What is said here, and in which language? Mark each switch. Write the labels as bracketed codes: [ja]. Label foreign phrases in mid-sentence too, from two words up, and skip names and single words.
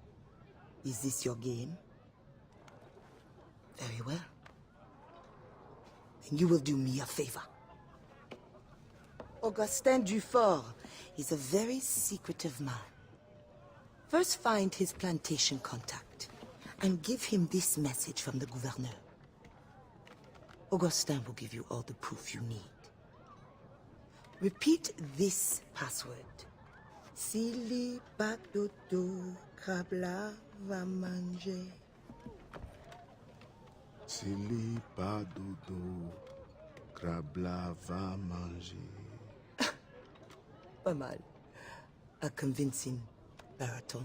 [en] Is this your game? Very well. Then you will do me a favor. Augustin Dufort is a very secretive man. First find his plantation contact and give him this message from the gouverneur. Augustin will give you all the proof you need. Repeat this password. [lou] Sili pas dodo, crabla va manger. Sili pas dodo, crabla va manger. [fr] Pas mal. [en] A convincing baritone.